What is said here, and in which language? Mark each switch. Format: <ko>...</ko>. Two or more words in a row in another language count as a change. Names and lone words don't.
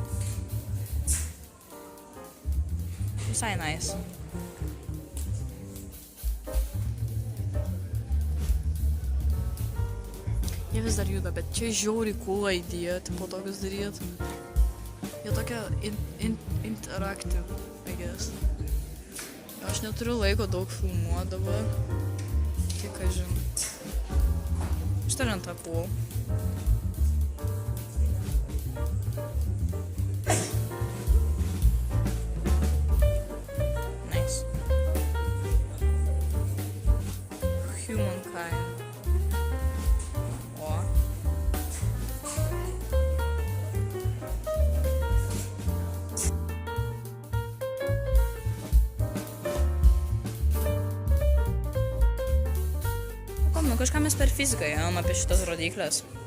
<lt>Visai nice. Jie vis dar juda, bet čia žiauriai cool idėja, tipo tokius daryt. Jie tokia interactive,</lt> <en>I guess.</en> <lt>Aš neturiu laiko daug filmuot dabar. Kiek aš žinau. Šitą lentą cool. Nice. Humankind. Kažką mes per fiziką ėjom apie šitas rodyklės.</lt>